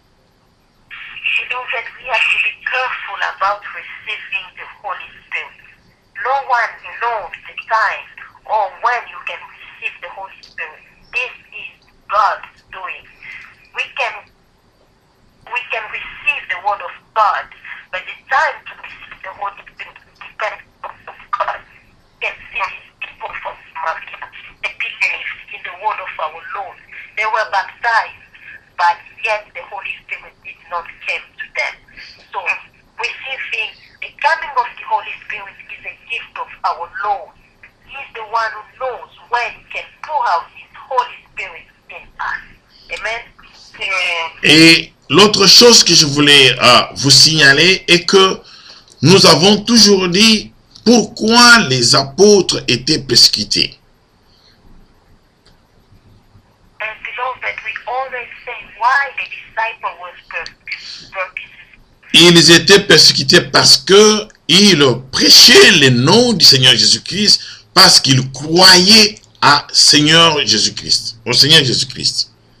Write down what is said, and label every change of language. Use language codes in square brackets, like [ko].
[en] You know that we have to be careful about receiving the Holy Spirit. No one knows the time or when you can receive the Holy Spirit. This is God's doing. We can receive the word of God, but the time to receive the Holy Spirit depends on God. You can see these people from Samaria, they believed in the word of our Lord. They were baptized, but yet the Holy Spirit did not come to them. So receiving the coming of the Holy Spirit is a gift of our Lord. He is the one who knows when He can pour out His Holy Spirit in us. Amen. [fr] Et l'autre chose que je voulais vous signaler est que nous avons toujours dit pourquoi les apôtres étaient persécutés. [en] And beloved, we always say why the disciple was persecuted. [fr] Ils étaient persécutés parce que ils prêchaient le nom du Seigneur Jésus-Christ, parce qu'ils croyaient à Seigneur Jésus-Christ, au Seigneur Jésus-Christ.